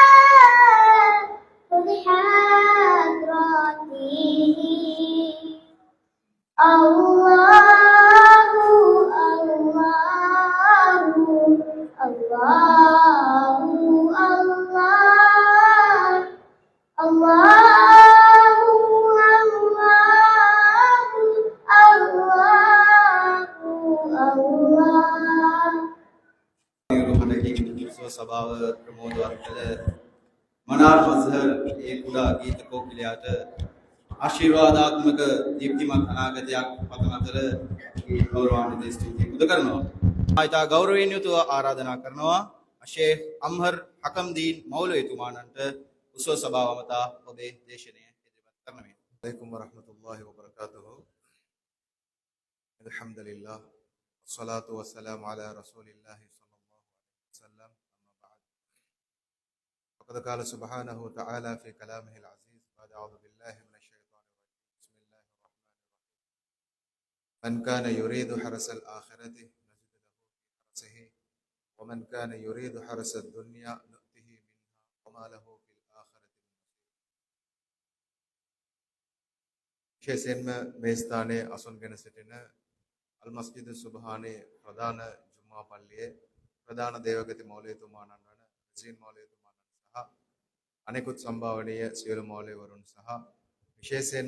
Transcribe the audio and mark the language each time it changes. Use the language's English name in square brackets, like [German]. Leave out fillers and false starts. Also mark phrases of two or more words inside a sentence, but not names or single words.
[Arabic] بحضرته الله الله الله الله الله الله الله [Sinhala] නිරුහණකින් සභාව ප්‍රමෝදවත් කළ මනාර් මස්හර් ඒ කුඩා ගීත කෝකිලයට ආශිර්වාදාත්මක දීප්තිමත් අනාගතයක් පතන අතර ඒ ගෞරවාන්විත ස්තුතිය පුද කරනවා. ආයතා ගෞරවයෙන් යුතුව ආරාධනා කරනවා ෂේඛ් අම්හර් හකම්දීන් මෞලවිතුමාණන්ට උසව සභාව මතා ඔබේ දේශනය ඉදිරිපත් කරනවා. [Arabic] عليكم ورحمة الله وبركاته. الحمد لله والصلاة والسلام على رسول الله صلى الله عليه وسلم. أما بعد فقد قال سبحانه وتعالى في كلامه العزيز بعد أعوذ بالله من الشيطان الرجيم بسم الله الرحمن الرحيم من كان يريد حرس الآخرة نزد له في حرسه ومن كان يريد حرس الدنيا نؤته منها وما له في الآخرة من نصيب. [Sinhala] විශේෂයෙන්ම මේ ස්ථානයේ අසුන්ගෙන සිටින අල් මස්ජිද් සුබ්හානී ප්‍රධාන ජුම්මා පල්ලියේ ප්‍රධාන දේවගති මෞලවිතුමාණන් වන රසීන් මෞලවිතුමාණන් සහ අනෙකුත් සම්භාවනීය සියලු මෞලවිවරුන් සහ විශේෂයෙන්ම